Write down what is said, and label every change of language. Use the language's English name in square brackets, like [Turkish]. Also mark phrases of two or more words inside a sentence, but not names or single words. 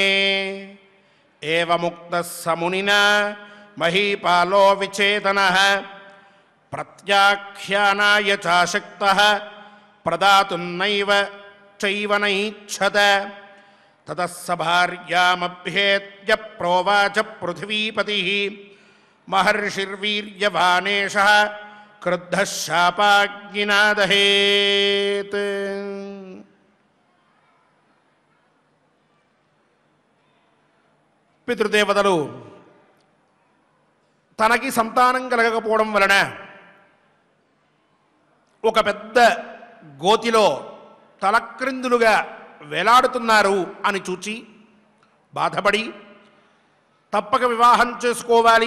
[Sanskrit] एवमुक्तः स मुनिना महीपालो विचेतनः प्रत्याख्यानाय चाशक्तः प्रदातुं नैव चैव नैच्छत। ततः स भार्यामभ्येत्य प्रोवाच पृथिवीपतिः महर्षिर्वीर्यवानेशः क्रुद्धः शापाग्निना दहेत्। [Telugu] పితృదేవతలు తనకి సంతానం కలగకపోవడం వలన ఒక పెద్ద గోతిలో తలక్రిందులుగా వేలాడుతున్నారు అని చూచి బాధపడి తప్పక వివాహం చేసుకోవాలి